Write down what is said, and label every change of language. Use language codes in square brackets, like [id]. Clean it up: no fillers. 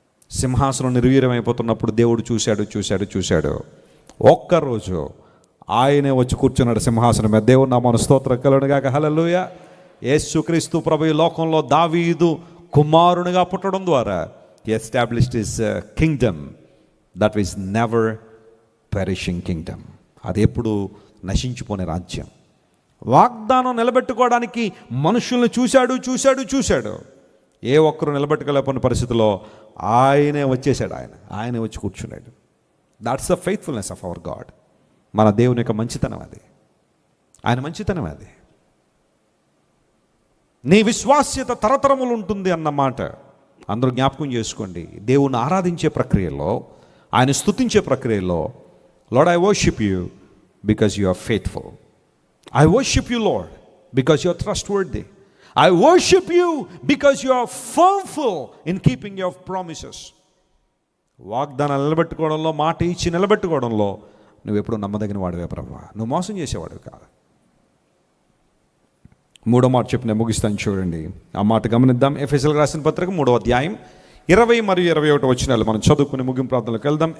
[te] సింహాసనం నిర్వీర్యమైపోతున్నప్పుడు దేవుడు చూశాడు. ఒక్కరోజు ఆయనే వచ్చి కూర్చున్నాడు సింహాసనం మీద. దేవుడు నామమున స్తోత్రం కలుగును గాక. హల్లెలూయా. యేసుక్రీస్తు ప్రభు ఈ లోకంలో దావీదు కుమారునిగా పుట్టడం ద్వారా [en] he established his kingdom that is never perishing kingdom. [te] అది ఎప్పుడు నశించిపోనే రాజ్యం. వాగ్దానం నిలబెట్టుకోవడానికి మనుషుల్ని చూశాడు. ఏ ఒక్కరు నిలబెట్టుకోలేకపోయిన పరిస్థితిలో ఆయనే వచ్చేసాడు. ఆయనే వచ్చి కూర్చున్నాడు. [en] That's the faithfulness of our God. [te] మన దేవుని యొక్క మంచితనం అది. ఆయన మంచితనం అది. నీ విశ్వాస్యత తరతరములు ఉంటుంది అన్నమాట అందరూ జ్ఞాపకం చేసుకోండి. దేవుని ఆరాధించే ప్రక్రియలో, ఆయన స్తుతించే ప్రక్రియలో, [en] Lord I worship you because you are faithful. I worship you, Lord, because you are trustworthy. I worship you because you are firmful in keeping your promises. [te] వాగ్దానాలు నిలబెట్టుకోవడంలో, మాట ఇచ్చి నిలబెట్టుకోవడంలో నువ్వు ఎప్పుడు నమ్మదగిన వాడివే ప్రభువా. నువ్వు మోసం చేసేవాడివి కాదు. మూడో మాట చెప్పి నేను ముగిస్తాను చూడండి. ఆ మాట గమనిద్దాం. ఎఫెసీయులకు రాసిన పత్రిక 3వ అధ్యాయం 20 మరియు 21 వచనాలు మనం చదువుకుని ముగింపు ప్రార్థనలోకి వెళ్దాం.